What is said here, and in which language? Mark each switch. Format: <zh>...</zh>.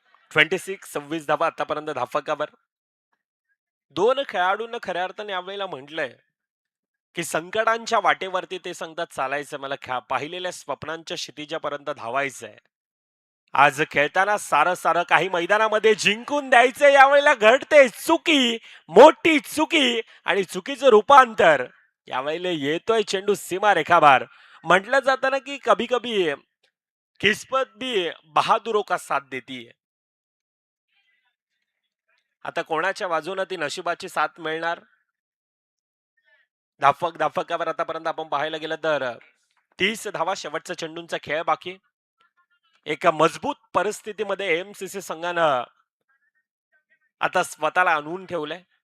<mr>26 धावा आतापर्यंत धाफकावर. दोन खेळाडूंना खऱ्या अर्थाने यावेळेला म्हटलंय की संकटांच्या वाटेवरती ते सांगतात चालायचं, मला पाहिलेल्या स्वप्नांच्या क्षितिजापर्यंत धावायचंय. आज खेळताना सारं सारं काही मैदानामध्ये जिंकून द्यायचं. यावेळेला घडते चुकी, मोठी चुकी आणि चुकीचं रूपांतर. यावेळेला येतोय चेंडू सीमारेखाबार. म्हटलं जातं ना की</mr> <hi>कभी कभी किस्मत भी बहादुरों का साथ देती है.</hi> <mr>आता कोणाच्या बाजूने ती नशिबाची साथ मिळणार. धाफकावर आतापर्यंत आपण पाहायला गेलं तर 30 धावा. शेवटचा चेंडूंचा खेळ बाकी. एका मजबूत परिस्थितीमध्ये MCC संघानं आता स्वतःला आणून ठेवलंय.</mr>